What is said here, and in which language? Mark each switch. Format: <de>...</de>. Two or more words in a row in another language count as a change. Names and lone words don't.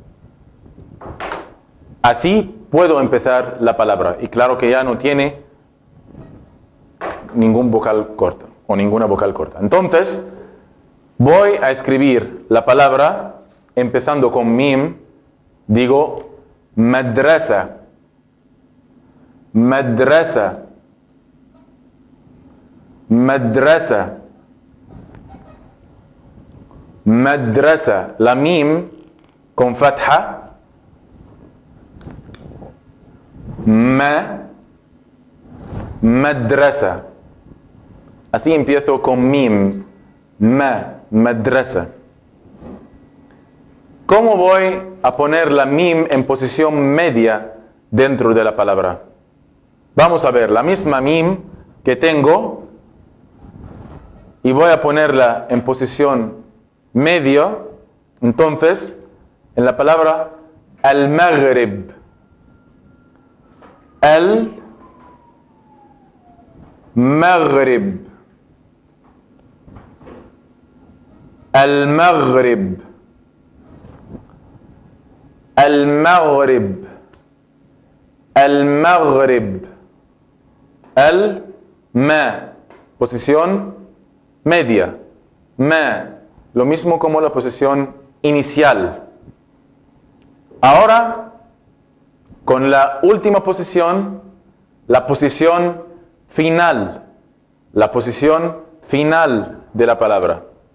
<es>Así puedo empezar la palabra. Y claro que ya no tiene ningún vocal corto o ninguna vocal corta. Entonces, voy a escribir la palabra empezando con mim. Digo madrasa. Madrasa. Madrasa. Madrasa. La mim con fatha. Madrasa. Así empiezo con mim. Madrasa. ¿Cómo voy a poner la mim en posición media dentro de la palabra? Vamos a ver la misma mim que tengo y voy a ponerla en posición media. Entonces, en la palabra al-Maghrib. Al-Maghrib. Al-Maghrib. Al-Maghrib. Al-Maghrib. Al-Ma. Posición media. Ma. Lo mismo como la posición inicial. Ahora, con la última posición, la posición final. La posición final de la palabra.</es>